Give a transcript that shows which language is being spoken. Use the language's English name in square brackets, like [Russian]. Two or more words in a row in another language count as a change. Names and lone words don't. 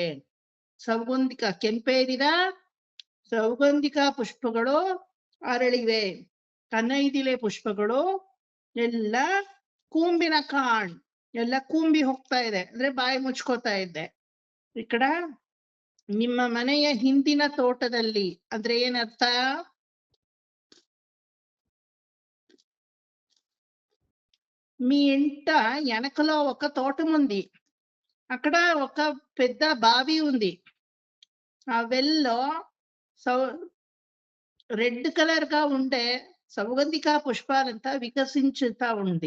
[Kannada] ಸೌಗಂಧಿಕ ಕೆಂಪೇರಿದ ಸೌಗಂಧಿಕ ಪುಷ್ಪಗಳು ಅರಳಿವೆ. ಕನ್ನೈದಿಲೆ ಪುಷ್ಪಗಳು ಎಲ್ಲ ಕೂಂಬಿನ ಕಾಣ್ ಎಲ್ಲ ಕೂಂಬಿ ಹೋಗ್ತಾ ಇದೆ, ಅಂದ್ರೆ ಬಾಯಿ ಮುಚ್ಕೋತಾ ಇದೆ. ಇಕಡ ನಿಮ್ಮ ಮನೆಯ ಹಿಂದಿನ ತೋಟದಲ್ಲಿ ಅಂದ್ರೆ ಏನರ್ಥ? [Telugu] మీ ఇంట వెనకలో ఒక తోటం ఉంది, అక్కడ ఒక పెద్ద బావి ఉంది. ఆ వెల్లో [English] red colour [Telugu] గా ఉండే సౌగంధిక పుష్పాలంతా వికసించుతా ఉంది.